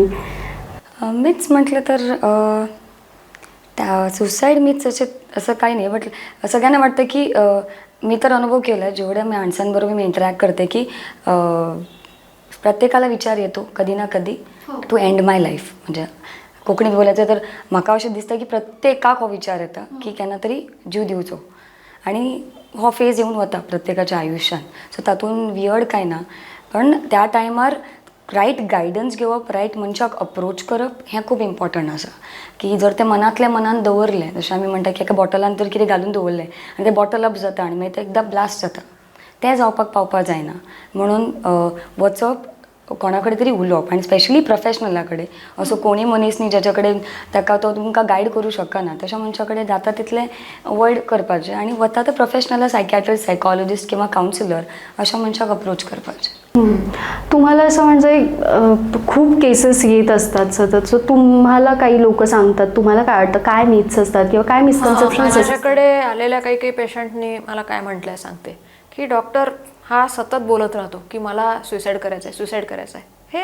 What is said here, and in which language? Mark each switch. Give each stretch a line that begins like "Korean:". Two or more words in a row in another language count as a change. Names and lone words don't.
Marathi: मिथ्स म्हटलं तर त्या सुसाईड मिथ्स असे असं काही नाही. बट सगळ्यांना वाटतं की मी तर अनुभव केला आहे, जेवढ्या माणसांबरोबर मी इंटरॅक्ट करते, की प्रत्येकाला विचार येतो कधी ना कधी
English: to end my life.
Marathi: म्हणजे कोंकणीत बोलायचं तर
Konkani: म्हाका अशें दिसता की प्रत्येकाक हो विचार येता की केन्ना तरी जीव दिवचो. आणि हो फेज येवन वता प्रत्येकाच्या आयुश्यान. सो तातूंत वियर्ड कांय ना. पण त्या टायमार
English: right guidance
Konkani: घेवप, रायट मनशाक अप्रोच करप हें खूब इम्पॉर्टंट आसा. की जर तें मनांतल्या मनान दवरलें, जशें आमी म्हणटा की एका बॉटलान तर कितें घालून दवरलें आनी तें
English: bottle up
Konkani: जाता आनी मागीर तें एकदां ब्लास्ट जाता, तें जावपाक पावपाक जायना. म्हणून वचप, कोणा कडेन तरी उलोवप, आनी स्पेशली प्रोफेशनला कडेन. असो कोणी मनीस न्ही जाच्या कडेन ताका तो तुमकां गायड करूं शकना, तशा मनशा कडेन जाता तितलें अवॉयड करपाचें. आनी वता तर
English: professional psychiatrist,
Konkani: सायकॉलॉजिस्ट किंवा कावन्सिलर अशा मनशाक अप्रोच करपाचें.
Marathi: तुम्हाला असं म्हणजे खूप केसेस येत असतात सतत, सो तुम्हाला काही लोक सांगतात, तुम्हाला काय वाटतं, काय मिथ्स असतात किंवा काय मिसकन्सेप्शन्स असतात? माझ्याकडे आलेल्या काही पेशंटनी मला काय म्हटलंय सांगते, की डॉक्टर हा सतत बोलत राहतो की मला सुसाईड करायचं आहे, सुसाईड करायचं आहे.